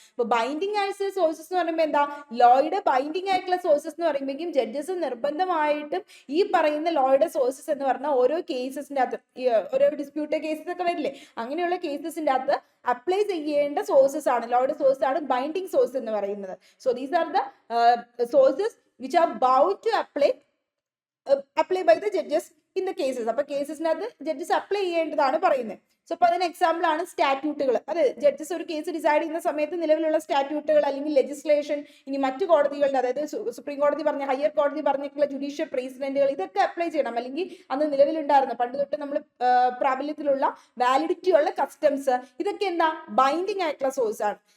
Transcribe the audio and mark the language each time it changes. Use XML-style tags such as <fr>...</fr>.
<ml>അപ്പൊ ബൈൻഡിങ് ആയിട്ടുള്ള സോഴ്സസ് എന്ന് പറയുമ്പോൾ എന്താ, ലോയുടെ ബൈൻഡിങ് ആയിട്ടുള്ള സോഴ്സസ് എന്ന് പറയുമ്പോഴേക്കും ജഡ്ജസ് നിർബന്ധമായിട്ടും ഈ പറയുന്ന ലോയുടെ സോഴ്സസ് എന്ന് പറഞ്ഞാൽ ഓരോ കേസസിന്റെ അകത്ത്, ഓരോ ഡിസ്പ്യൂട്ടഡ് കേസസ് ഒക്കെ വരില്ലേ, അങ്ങനെയുള്ള കേസസിന്റെ അകത്ത് അപ്ലൈ ചെയ്യേണ്ട സോഴ്സസ് ആണ്, ലോയുടെ സോഴ്സ് ആണ് ബൈൻഡിങ് സോഴ്സ് എന്ന് പറയുന്നത്.</ml> <en>So these are the sources which are bound to apply by the judges in the cases.</en> <ml>അപ്പൊ കേസസിനകത്ത് ജഡ്ജസ് അപ്ലൈ ചെയ്യേണ്ടതാണ് പറയുന്നത്. സോ അപ്പൊ അതിന് എക്സാമ്പിൾ ആണ് സ്റ്റാറ്റ്യൂട്ടുകൾ. അത് ജഡ്ജസ് ഒരു കേസ് ഡിസൈഡ് ചെയ്യുന്ന സമയത്ത് നിലവിലുള്ള സ്റ്റാറ്റ്യൂട്ടുകൾ അല്ലെങ്കിൽ ലെജിസ്ലേഷൻ, ഇനി മറ്റു കോടതികളുടെ, അതായത് സുപ്രീം കോടതി പറഞ്ഞ, ഹയർ കോടതി പറഞ്ഞിട്ടുള്ള ജുഡീഷ്യൽ പ്രസിഡന്റുകൾ, ഇതൊക്കെ അപ്ലൈ ചെയ്യണം. അല്ലെങ്കിൽ അന്ന് നിലവിലുണ്ടായിരുന്ന പണ്ട് തൊട്ട് നമ്മൾ പ്രാബല്യത്തിലുള്ള വാലിഡിറ്റി ഉള്ള കസ്റ്റംസ്, ഇതൊക്കെ എന്താ ബൈൻഡിങ് ആയിട്ടുള്ള സോഴ്സ് ആണ്.</ml>